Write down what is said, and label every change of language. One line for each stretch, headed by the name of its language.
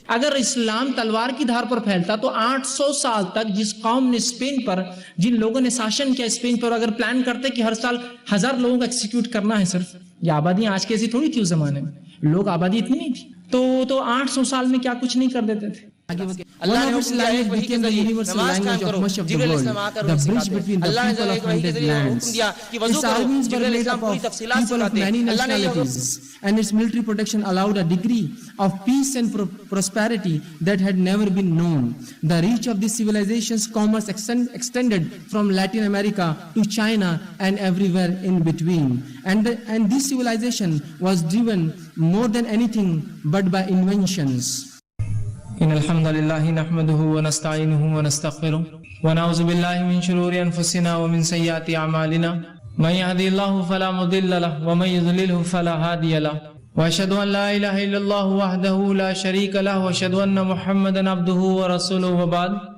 Urdu: اگر اسلام تلوار کی دھار پر پھیلتا تو 800 سال تک جس قوم نے اسپین پر، جن لوگوں نے شاشن کیا اسپین پر، اگر پلان کرتے کہ ہر سال 1000 لوگوں کو ایکسیکیوٹ کرنا ہے صرف، یہ آبادیاں آج کی ایسی تھوڑی تھی، اس زمانے میں لوگ آبادی اتنی نہیں تھی، تو 800 سال میں کیا کچھ نہیں کر دیتے تھے۔ اللہ نے حکم دیا ہے وہی کے ذریعے نماز قائم کرو، جبریل علیہ السلام آ کر انہیں سکھاتے ہیں۔ اللہ نے وہی کے ذریعے حکم دیا کہ وضو کرو، جبریل علیہ السلام پوری تفصیلات سکھاتے ہیں۔ اللہ نے یہ
English: and its military protection allowed a degree of peace and prosperity that had never been known. The reach of this civilization's commerce extended from Latin America to China and everywhere in between. And this civilization was driven more than anything but by inventions.
Arabic: إن الحمد لله نحمده ونستعينه ونستغفره ونعوذ بالله من شرور أنفسنا ومن سيئات أعمالنا من يهدي الله فلا مضل له ومن يضلله فلا هادي له وأشهد أن لا إله إلا الله وحده لا شريك له وأشهد أن محمدا عبده ورسوله وبعد